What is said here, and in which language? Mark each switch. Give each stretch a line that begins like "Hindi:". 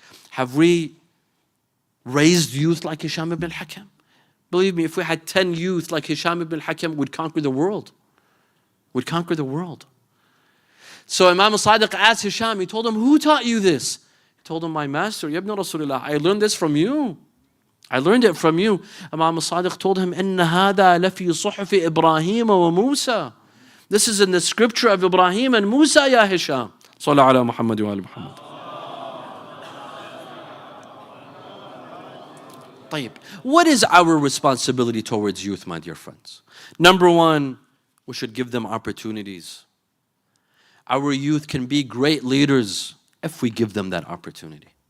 English: Have we raised youth like Hisham ibn al-Hakam? Believe me, if we had 10 youth like Hisham ibn al-Hakam, we'd conquer the world. We'd conquer the world. So Imam al-Sadiq asked Hisham, he told him, who taught you this? He told him, my master, Ya ibn Rasulullah, I learned this from you. I learned it from you. Imam al-Sadiq told him,
Arabic: إِنَّ هَذَا لَفِي صُحُفِ إِبْرَاهِيمَ وَمُوسَى.
English: This is in the scripture of Ibrahim and Musa, ya Hisham.
Arabic: Sallallahu ala Muhammad wa ala Muhammad. طيب.
English: What is our responsibility towards youth, my dear friends? Number one, we should give them opportunities. Our youth can be great leaders if we give them that opportunity.